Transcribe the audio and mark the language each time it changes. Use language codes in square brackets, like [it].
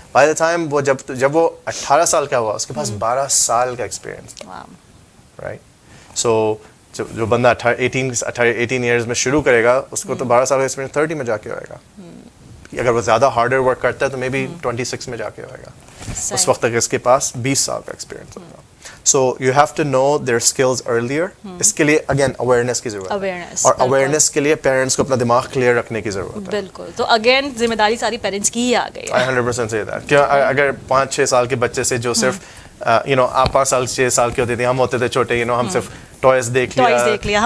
[ur] By the time وہ جب وہ 18 سال کا ہوا, اس کے پاس 12 سال کا ایکسپیرینس, رائٹ. سو جو بندہ 18 ایئرز میں شروع کرے گا, اس کو تو 12 سال کا ایکسپیرینس 30 میں جا کے ہوئے گا. اگر وہ زیادہ ہارڈر ورک کرتا ہے تو مے بی 26 میں جا کے ہوئے گا, اس وقت تک اس کے پاس 20 سال کا ایکسپیرینس ہوگا. [en] So you have to know their skills earlier. [ur] اس کے لیے again awareness کی ضرورت ہے, اور awareness کے لیے parents کو اپنا دماغ clear رکھنے کی ضرورت ہے. بالکل. تو اگین ذمہ داری ساری پیرنٹس کی ہی آ گئی ہے. [en] I 100% say that. [ur] کیا اگر 5-6 سال کے بچے سے جو صرف آپ 5 سال 6 سال کے ہوتے تھے, ہم ہوتے تھے چھوٹے, ہم صرف ٹوائز دیکھ لیا,